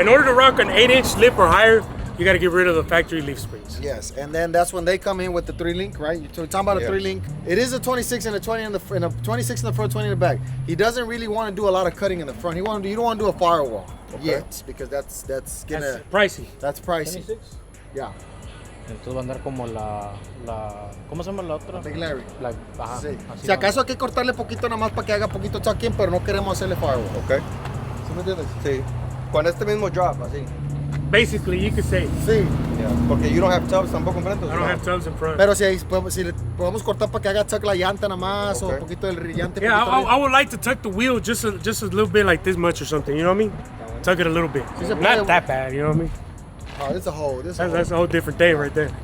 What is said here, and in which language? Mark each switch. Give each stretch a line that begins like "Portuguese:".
English: In order to rock an 8-inch lip or higher, you got to get rid of the factory leaf springs. Yes, and then that's when they come in with the 3-link, right? You're talking about a Yeah. 3-link. It is a 26 and a 20 in the and a 26 in the front, 20 in the back. He doesn't really want to do a lot of cutting in the front. You don't want to do a firewall yet because that's gonna That's pricey. that's pricey. 26. Yeah.
Spanish: Entonces va a andar como la ¿cómo se llama la otra?
English: Big Larry.
Spanish: Ajá. Sí. así Si va. acaso hay que cortarle poquito nada más para que haga poquito tuck-in, pero no queremos hacerle firewall.
English: Ok.
Spanish: ¿Sí me entiendes? Sí. Con este mismo drop, así.
English: Basically, you could say
Spanish: Sí.
English: Yeah.
Spanish: Porque
English: you don't have tubs
Spanish: tampoco enfrente.
English: I don't have tubs in front.
Spanish: Pero si le podemos cortar para que haga tuck la llanta nada más o
English: Ok.
Spanish: un poquito del llante.
English: Yeah,
Spanish: poquito
English: I would like to tuck the wheel just a little bit, like this much or something. You know what I mean? Tuck it a little bit.
Spanish: se puede.
English: Not that bad. You know what I mean? Oh, this is a hole. That's a whole different thing right there.